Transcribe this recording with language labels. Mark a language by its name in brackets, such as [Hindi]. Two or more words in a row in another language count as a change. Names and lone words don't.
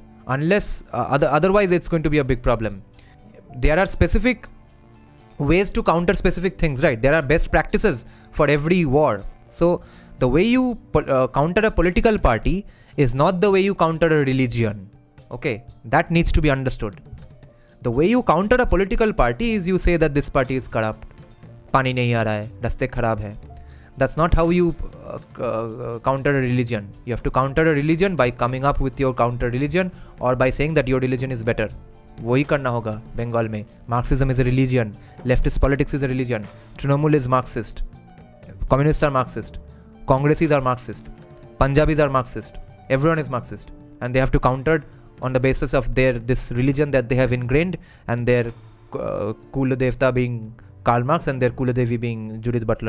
[English] Unless, otherwise it's going to be a big problem. There are specific ways to counter specific things, right? There are best practices for every war. So the way you counter a political party is not the way you counter a religion. Okay, that needs to be understood. The way you counter a political party is you say that this party is corrupt, [Hindi] पानी नहीं आ रहा है, रास्ते खराब है. [English] That's not how you counter a religion. You have to counter a religion by coming up with your counter religion or by saying that your religion is better. [Hindi] वही करना होगा बंगाल में. [English] Marxism is a religion. Leftist politics is a religion. Trinamool is Marxist. Communists are Marxist. Congressis are Marxist. Punjabis are Marxist. Everyone is Marxist. And they have to counter on the basis of this religion that they have ingrained, and their [Hindi] कुल देवता [English] being Karl Marx and their [Hindi] कुल देवी [English] being Judith Butler.